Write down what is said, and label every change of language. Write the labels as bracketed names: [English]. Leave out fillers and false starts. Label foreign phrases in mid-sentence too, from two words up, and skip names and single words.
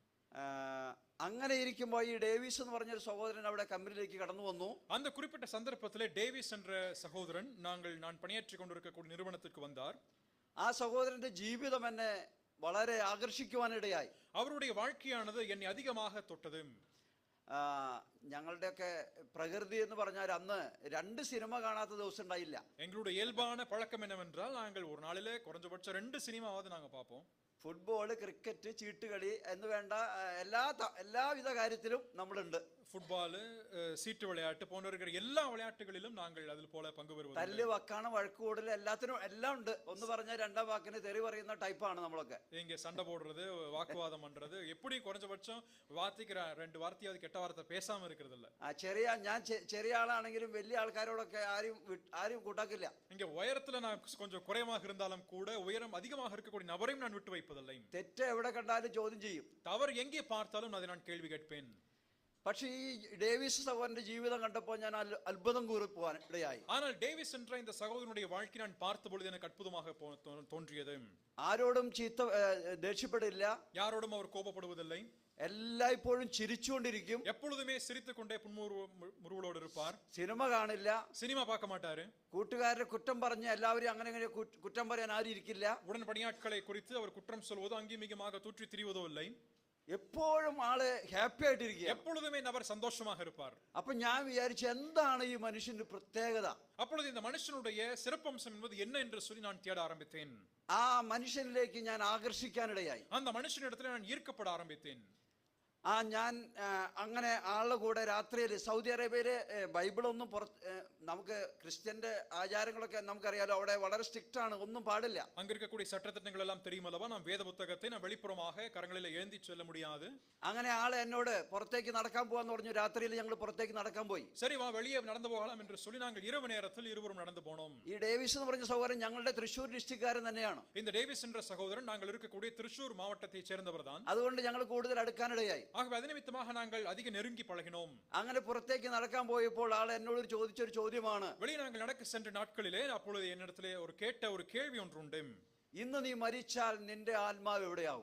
[Malayalam] അങ്ങനെ ഇരിക്കുമ്പോൾ ഈ ഡേവിസ് എന്ന് പറഞ്ഞൊരു സഹോദരൻ അവിടെ കമ്പനിയിലേക്ക് കടന്നു വന്നു. [Tamil] அந்த குறிப்பிட்ட சந்தர்ப்பத்திலே டேவிஸ் என்ற சகோதரன் நான் பணியாற்றி கொண்டிருக்கக்கூடிய நிறுவனத்திற்கு வந்தார். [Malayalam] ആ സഹോദരന്റെ ജീവിതം എന്നെ വളരെ ആകർഷിക്കുവാനിടയായി. [Tamil] அவருடைய வாழ்க்கையானது என்னை அதிகமாக தொட்டது. [Malayalam] ഞങ്ങളുടെയൊക്കെ പ്രകൃതി എന്ന് പറഞ്ഞാൽ അന്ന് 2 സിനിമ കാണാത്ത ദിവസം ഉണ്ടായില്ല. [Tamil] எங்களுடைய இயல்பான பழக்கம் என்னவென்றால், நாங்கள் ஒரு நாளிலே குறைஞ்சபட்சம் 2 சினிமாவது நாங்க பார்ப்போம். [Malayalam] ഫുട്ബോൾ, ക്രിക്കറ്റ്, ചീട്ടുകളി എന്ന് വേണ്ട എല്ലാവിധ കാര്യത്തിലും നമ്മളുണ്ട്. ഫുട്ബോൾ, സീറ്റ് വിളയാട്ട് പോன்ற இருக்கிற എല്ലാ വിളയാട്ടുകളിലും നാങ്ങൾ അതിൽ പോലെ പങ്കുവരുന്നു. തല്ല്, വക്കാണ്, വഴക്ക് കൂടൽ എല്ലാത്തിനും എല്ലാം ഉണ്ട്. ഒന്ന് പറഞ്ഞാൽ രണ്ടാം വാക്കിന് തെറി പറയുന്ന ടൈപ്പാണ് നമ്മളൊക്കെ. [Tamil] இங்க சண்டை போடுறது, வாக்குவாதம் பண்றது, எப்படி குறைஞ்சபட்சம் வார்த்தைக்கு 2 வார்த்தையாவது கெட்ட வார்த்தை பேசாம இருக்கிறது இல்ல. [Malayalam] ഞാൻ ചെറിയ ആളാണെങ്കിലും വലിയ ആൾക്കാരോടൊക്കെ ആരും കൂട്ടാക്കില്ല. [Tamil] இங்க உயரத்துல நான் கொஞ்சம் குறைவாக இருந்தாலும் கூட, உயரம் அதிகமாக இருக்கக்கூடிய நபரையும் நான் விட்டு வைப்பதில்லை. [Malayalam] തെറ്റ് എവിടെ കണ്ടാലും ചോദ്യം ചെയ്യും. [Tamil] தவறு எங்கே பார்த்தாலும் அதை நான் கேள்வி கேட்பேன். [Malayalam] പക്ഷേ ഈ ഡേവിസ് സഹോദരന്റെ ജീവിതം കണ്ടപ്പോൾ ഞാൻ അത്ഭുതം കൂറിപ്പോവാൻ ഇടയായി. [Tamil] ஆனால் டேவிஸ் என்ற இந்த சகோதரனுடைய வாழ்க்கை நான் பார்த்த பொழுது எனக்கு அற்புதமாக தோன்றியது. [Malayalam] ആരോടും ദേഷ്യപ്പെടില്ല, [Tamil] யாரோடும் அவர் கோபப்படுவதில்லை, [Malayalam] എല്ലായ്പ്പോഴും ചിരിച്ചുകൊണ്ടിരിക്കും, [Tamil] எப்பொழுதுமே சிரித்துக்கொண்டே புன்முறுவலோடு இருப்பார். [Malayalam] സിനിമ കാണില്ല, [Tamil] சினிமா பார்க்க மாட்டாரு. [Malayalam] കൂട്ടുകാരുടെ കുറ്റം പറഞ്ഞ് എല്ലാവരും അങ്ങനെ കുറ്റം പറയാൻ ആരും ഇരിക്കില്ല. [Tamil] உடன் பணியாட்களை குறித்து அவர் குற்றம் சொல்வதோ அங்கீமிகமாக தூற்றி திரிவதோ இல்லை. [Malayalam] എപ്പോഴും ആള് ഹാപ്പി ആയിട്ടിരിക്കുക. [Tamil] எப்பொழுதுமே நபர் சந்தோஷமாக இருப்பார். [Malayalam] അപ്പൊ ഞാൻ വിചാരിച്ചു എന്താണ് ഈ മനുഷ്യന്റെ പ്രത്യേകത? [Tamil] அப்பொழுது இந்த மனுஷனுடைய சிறப்பம்சம் என்பது என்ன என்று சொல்லி நான் தேட ஆரம்பித்தேன். [Malayalam] ആ മനുഷ്യനിലേക്ക് ഞാൻ ആകർഷിക്കാനിടയായി. [Tamil] அந்த மனுஷனிடத்தில் நான் ஈர்க்கப்பட ஆரம்பித்தேன். [Malayalam] ഞാൻ അങ്ങനെ ആളുടെ കൂടെ രാത്രിയിൽ സൗദി അറേബ്യയിലെ ബൈബിളൊന്നും നമുക്ക് ക്രിസ്ത്യന്റെ ആചാരങ്ങളൊക്കെ നമുക്കറിയാലോ, അവിടെ വളരെ സ്ട്രിക്റ്റ് ആണ്, ഒന്നും പാടില്ല. [Tamil] அங்க இருக்கக்கூடிய சட்டதிட்டங்கள் எல்லாம் தெரியுமல்லவா? நாம் வேத புத்தகத்தை நாம் வெளிப்புறமாக கரங்களில் ஏந்தி செல்ல முடியாது. [Malayalam] അങ്ങനെ ആള് എന്നോട് പുറത്തേക്ക് നടക്കാൻ പോവാന്ന് പറഞ്ഞു. രാത്രിയിൽ ഞങ്ങൾ പുറത്തേക്ക് നടക്കാൻ പോയി. [Tamil] சரி வா வெளியே நடந்து போகலாம் என்று சொல்லி நாங்கள் இரவு நேரத்தில் இருவரும் நடந்து போனோம். [Malayalam] ഈ ഡേവിസ് എന്ന് പറഞ്ഞ സഹോദരൻ ഞങ്ങളുടെ തൃശ്ശൂർ ഡിസ്ട്രിക്റ്റുകാരൻ തന്നെയാണ്. [Tamil] இந்த டேவிஸ் என்ற சகோதரன் நாங்கள் இருக்கக்கூடிய திருச்சூர் மாவட்டத்தை சேர்ந்தவர் தான். [Malayalam] അതുകൊണ്ട് ഞങ്ങൾ കൂടുതൽ അടുക്കാനിടയായി. [Tamil] ஆகவே அது நிமித்தமாக நாங்கள் அதிக நெருங்கி பழகினோம். [Malayalam] അങ്ങനെ പുറത്തേക്ക് നടക്കാൻ പോയപ്പോൾ ആൾ എന്നോട് ചോദിച്ചൊരു ചോദ്യമാണ്. [Tamil] வெளியே நாங்கள் நடக்க சென்ற நாட்களிலே அப்பொழுது என்னிடத்திலே ஒரு கேள்வி ஒன்று உண்டு. [Malayalam] ഇന്ന് നീ മരിച്ചാൽ നിന്റെ ആത്മാവ് എവിടെയാവും?